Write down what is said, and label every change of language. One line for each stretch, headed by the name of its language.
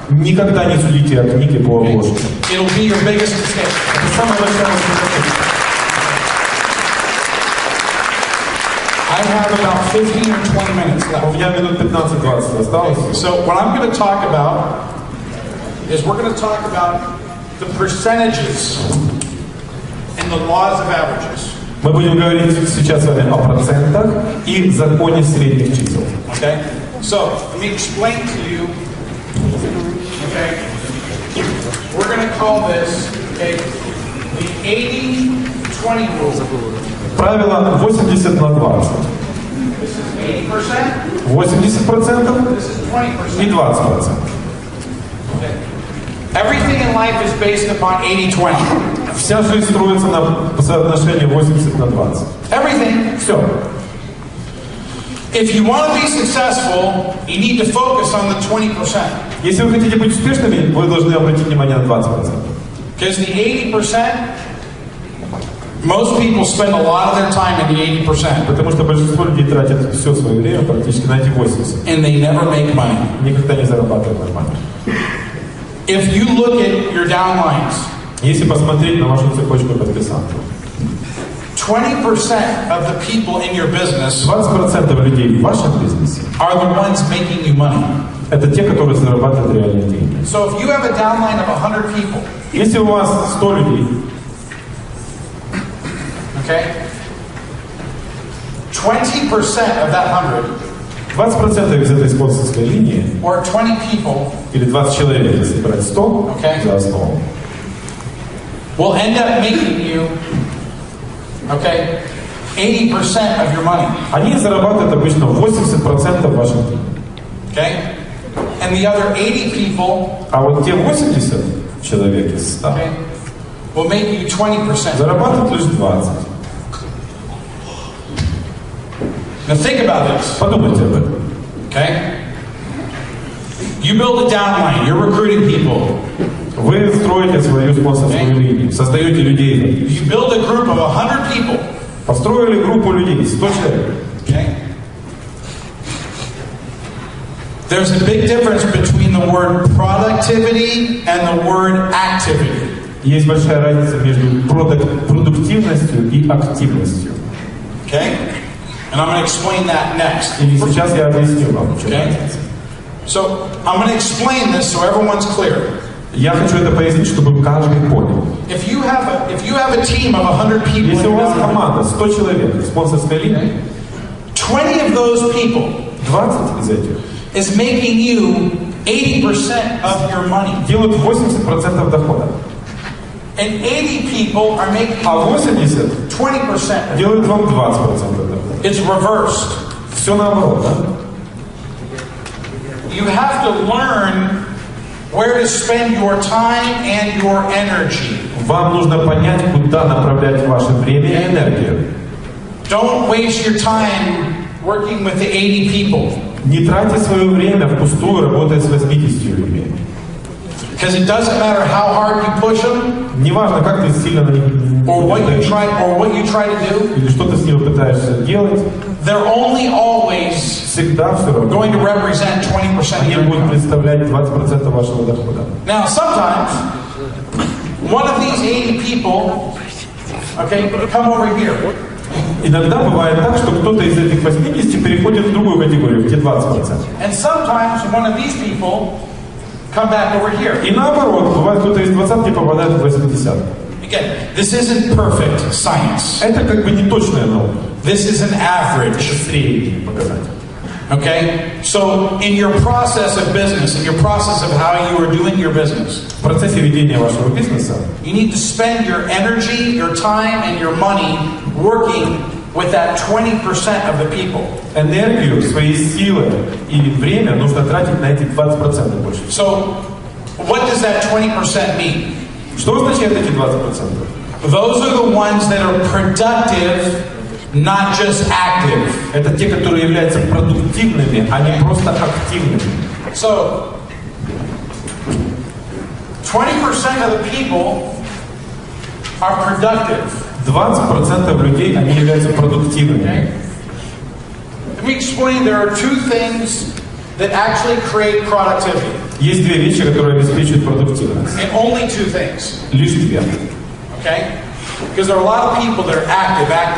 Russian: Никогда не судите о книге по обложке.
English: It'll be your biggest mistake.
Russian: Это самое большое ошибка.
English: I have about 15 or 20 minutes left.
Russian: У меня минут 15-20 осталось.
English: So what I'm going to talk about is we're going to talk about the percentages and the laws of averages.
Russian: Мы будем говорить сейчас с вами о процентах и законе средних чисел.
English: Okay? So, let me explain to you. Okay? We're going to call this, okay, the 80-20 rule.
Russian: Правило 80 на 20.
English: This is 80%.
Russian: 80%
English: This is 20%.
Russian: и 20%.
English: Okay. Everything in life is based upon 80-20.
Russian: Вся жизнь строится на соотношении 80 на 20.
English: Everything.
Russian: Все.
English: If you want to be successful, you need to focus on the 20%.
Russian: Если вы хотите быть успешными, вы должны обратить внимание на 20%.
English: Because the 80%, most people spend a lot of their time in the 80%.
Russian: Потому что большинство людей тратят все свое время практически на эти 80.
English: And they never make money.
Russian: Никогда не зарабатывают нормально.
English: If you look at your downlines,
Russian: если посмотреть на вашу цепочку подписантов,
English: 20% of the people in your business
Russian: 20% людей в вашем бизнесе
English: are the ones making you money.
Russian: Это те, которые зарабатывают реальные деньги.
English: So if you have a downline of 100 people,
Russian: если у вас 100 людей,
English: okay, 20% of that 100,
Russian: 20% из этой спонсорской линии,
English: or 20 people,
Russian: или 20 человек, если брать 100 за основу,
English: will end up making you, okay, 80% of your money.
Russian: Они зарабатывают обычно 80% ваших денег.
English: Okay? And the other 80 people,
Russian: а вот те 80 человек из 100
English: okay, will make you 20%.
Russian: зарабатывают лишь 20.
English: Now think about this.
Russian: Подумайте об этом.
English: Okay? You build a downline, you're recruiting people.
Russian: Вы строите свою спонсорскую линию, создаете людей.
English: You build a group of 100 people.
Russian: Построили группу людей, 100 человек.
English: Okay? There's a big difference between the word productivity and the word activity.
Russian: Есть большая разница между продуктивностью и активностью.
English: Okay? And I'm going to explain that next.
Russian: И сейчас я объясню вам, что
English: okay? So, I'm going to explain this so everyone's clear.
Russian: Я хочу это пояснить, чтобы каждый понял.
English: If you have a team of 100 people,
Russian: Если у вас команда 100 человек, спонсорская линия,
English: 20 of those people
Russian: 20 из этих
English: is making you 80% of your money.
Russian: делают 80% дохода.
English: And 80 people are making
Russian: А 80
English: 20%.
Russian: делают вам 20% дохода.
English: It's reversed.
Russian: Все наоборот, да?
English: You have to learn where to spend your time and your energy.
Russian: Вам нужно понять, куда направлять ваше время и энергию.
English: Don't waste your time working with the 80 people.
Russian: Не тратьте свое время впустую, работая с 80 людьми.
English: Because it doesn't matter how hard you push them,
Russian: Неважно, как ты сильно на них
English: or what you try to do,
Russian: или что ты с ними пытаешься делать,
English: they're only always
Russian: всегда все равно.
English: going to represent 20% of
Russian: Они
English: your
Russian: будут
English: income.
Russian: представлять 20% вашего дохода.
English: Now, sometimes one of these 80 people, okay, come over here.
Russian: Иногда бывает так, что кто-то из этих 80 переходит в другую категорию, в те 20%.
English: And sometimes one of these people come back over here.
Russian: И наоборот, бывает, кто-то из 20 попадает в 80.
English: Again, this isn't perfect science.
Russian: Это как бы не точная наука.
English: This is an average.
Russian: Средний показатель.
English: Okay? So, in your process of business, in your process of how you are doing your business,
Russian: В процессе ведения вашего бизнеса
English: you need to spend your energy, your time, and your money working with that 20% of the people.
Russian: энергию, свои силы и время нужно тратить на эти 20% больше.
English: So, what does that 20% mean?
Russian: Что означает эти 20%?
English: Those are the ones that are productive, not just active.
Russian: Это те, которые являются продуктивными, а не просто активными.
English: So, 20% of the people are productive.
Russian: 20% людей, они являются продуктивными.
English: Let me explain, there are two things that actually create productivity.
Russian: Есть две вещи, которые обеспечивают продуктивность.
English: And only two things.
Russian: Лишь две.
English: Okay? Because there are a lot of people that are active.